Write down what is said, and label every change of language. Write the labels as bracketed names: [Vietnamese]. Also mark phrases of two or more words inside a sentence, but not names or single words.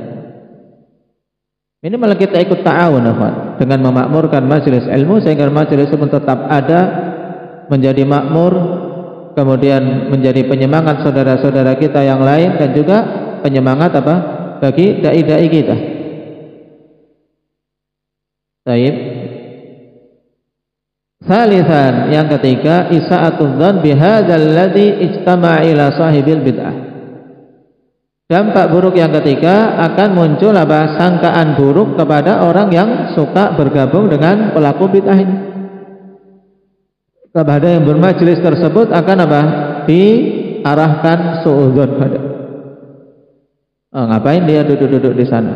[Indonesian] Ini malah kita ikut ta'awun dengan memakmurkan majelis ilmu sehingga majelis itu tetap ada, menjadi makmur, kemudian menjadi penyemangat saudara-saudara kita yang lain dan juga penyemangat apa? Bagi dai-dai kita. Baik. Salisan, yang ketiga, [Arabic] إساءة الظن بهذا الذي اجتمع إلى صاحب البدعة. [Indonesian] Dampak buruk yang ketiga akan muncul apa? Sangkaan buruk kepada orang yang suka bergabung dengan pelaku bid'ah ini. Kepada yang bermajelis tersebut akan apa? Diarahkan suudzon pada. Ngapain dia duduk-duduk di sana?